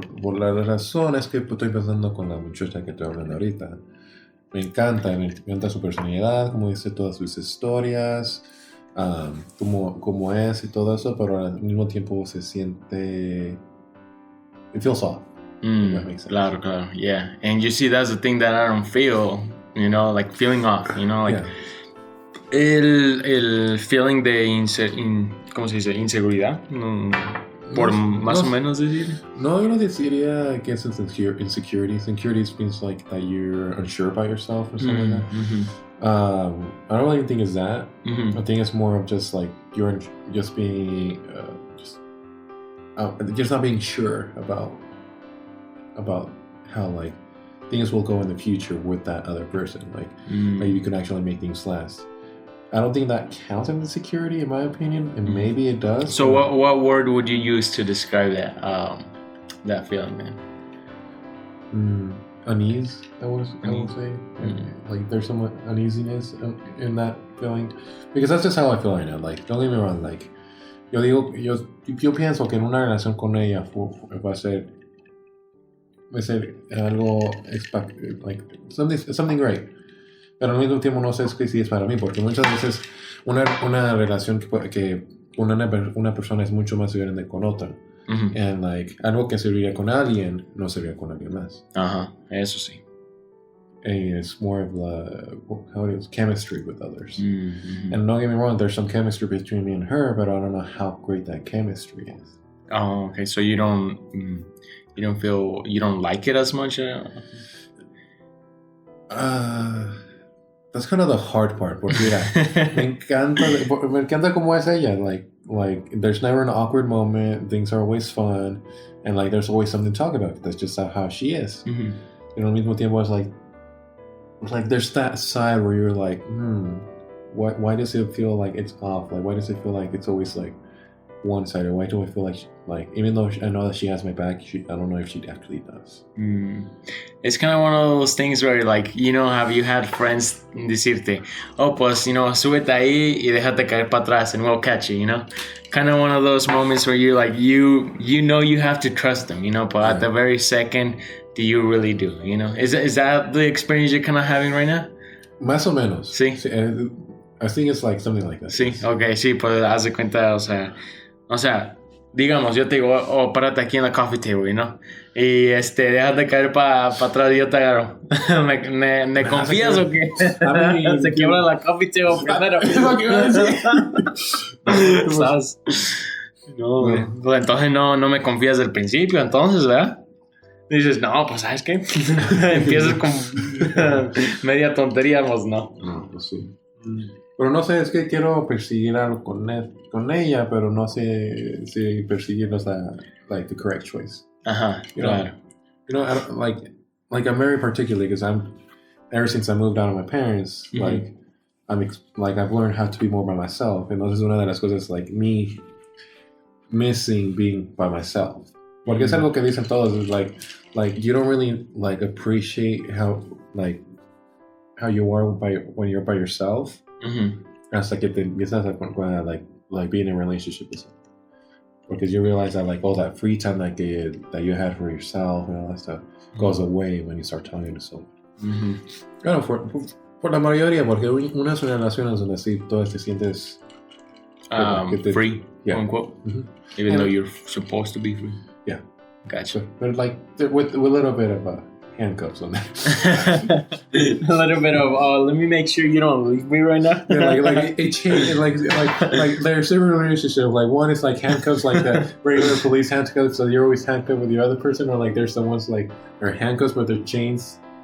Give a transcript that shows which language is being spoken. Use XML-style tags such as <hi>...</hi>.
<es>Pero por la razón es que estoy pensando con la muchacha que estoy hablando ahorita. Me encanta su personalidad, como dice todas sus historias, como es y todo eso, pero al mismo tiempo se siente...</es> <en>It feels off. That makes sense.</en> <es>Claro, yeah.</es> <en>And you see, that's the thing that I don't feel, you know, like feeling off, you know, like... Yeah.</en> <es>El feeling de ¿cómo se dice? Inseguridad, por más o menos decir. No, yo no diría que es insecurity.</es> <en>Insecurity means like that you're unsure about yourself or something like that. Mm-hmm. I don't really think it's that. Mm-hmm. I think it's more of just like you're just being just not being sure about how like things will go in the future with that other person. Like maybe you can actually make things last. I don't think that counts as insecurity, in my opinion, and maybe it does. So, what word would you use to describe that feeling, man? Unease, I would say. Like there's some uneasiness in that feeling, because that's just how I feel right now. Like, don't get me wrong.</en> <es>Like, yo pienso que en una relación con ella va a ser algo</es> <en>like something great.</en> <es>Pero al mismo tiempo no sé si es para mí, porque muchas veces una relación que una persona es mucho más diferente con otra. Ujú. And like, algo que serviría con alguien, no serviría con alguien más. Ajá, eso sí.</es> <en>And it's more of how it is, chemistry with others. Mm-hmm. And don't get me wrong, there's some chemistry between me and her, but I don't know how great that chemistry is. Oh, okay. So you don't feel, you don't like it as much? That's kind of the hard part.</en> <es>Porque mira, me encanta como es ella.</es> <en>Like there's never an awkward moment. Things are always fun, and like there's always something to talk about. That's just how she is. Mm-hmm. And</en> <es>al mismo tiempo,</es> <en>it's like there's that side where you're like, why does it feel like it's off? Like why does it feel like it's always like one-sided? Why do I feel like even though I know that she has my back, I don't know if she actually does. It's kind of one of those things where, like, you know, have you had friends</en> <es>decirte, oh, pues,</es> <en>you know,</en> <es>súbete ahí y déjate caer para atrás</es> <en>and we'll catch you, you know? Kind of one of those moments where you're like, you know you have to trust them, you know, but at the very second, do you really do, you know? Is that the experience you're kind of having right now?</en> <es>Más o menos. Sí.</es> <en>I think it's like something like that.</en> <es>Sí, ok, sí, pues haz de cuenta, o sea, digamos, yo te digo, oh, párate aquí en la coffee table, ¿no? Y déjate caer para atrás y yo te agarro. ¿Me confías o qué? Se quiebra la coffee table primero. Es lo que iba a decir. ¿Sabes? No, pues entonces no me confías del principio, entonces, ¿verdad? Dices, no, pues, ¿sabes qué? Empiezas con media tontería, pues no. No, pues sí. Pero no sé, es que quiero perseguir algo con ella, pero no sé si perseguirlo es</es> <en>like the correct choice.</en> <es>Ajá, claro.</es> <en>I don't, like I'm very particular because ever since I moved out of my parents, like I've learned how to be more by myself.</en> <es>Entonces una de las cosas</es> <en>like me missing being by myself.</en> <es>Porque es algo que dicen todos,</es> <en>is like you don't really like appreciate how you are when you're by yourself.</en> <es>Hasta que te empiezas a</es> <en>like be in a relationship with someone. Because you realize that like all that free time that you had for yourself and all that stuff goes away when you start talking to someone.</en> <es>Claro, por la mayoría, porque unas relaciones donde sí todas te sientes</es> <en>free, quote unquote, even though you're supposed to be free. Yeah, gotcha. But like with a little bit of handcuffs on that. A little bit of let me make sure you don't leave me right now. Yeah, like it changed. Like there's different relationships. Like one is like handcuffs, like the regular police handcuffs, so you're always handcuffed with the other person, or like there's the ones like they're handcuffs but they're chains.</en>